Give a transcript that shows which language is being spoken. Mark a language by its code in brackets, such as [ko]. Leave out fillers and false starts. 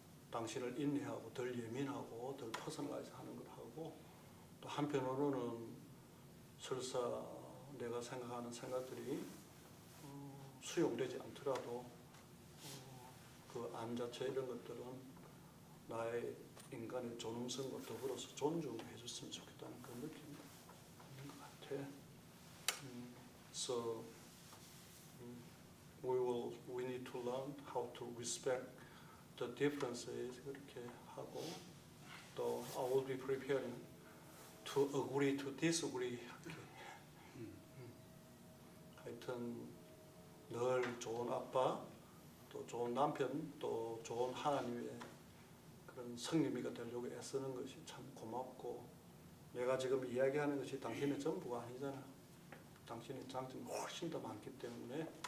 [ko] 당신을 인내하고 덜 예민하고 덜 퍼스널라이즈 하는 걸 하고, 또 한편으로는 설사 내가 생각하는 생각들이 수용되지 않더라도 그 안 자체 이런 것들은 나의 인간의 존엄성과 더불어서 존중해 줬으면 좋겠다는 그런 느낌이 있는 것 같아. [en] So we need to learn how to respect the differences [ko] 그렇게 하고, 또 [en] I will be preparing to agree to disagree. [ko] 하여튼 늘 좋은 아빠, 또 좋은 남편, 또 좋은 하나님의 그런 성님이가 되려고 애쓰는 것이 참 고맙고, 내가 지금 이야기하는 것이 당신의 전부가 아니잖아. 당신의 장점이 훨씬 더 많기 때문에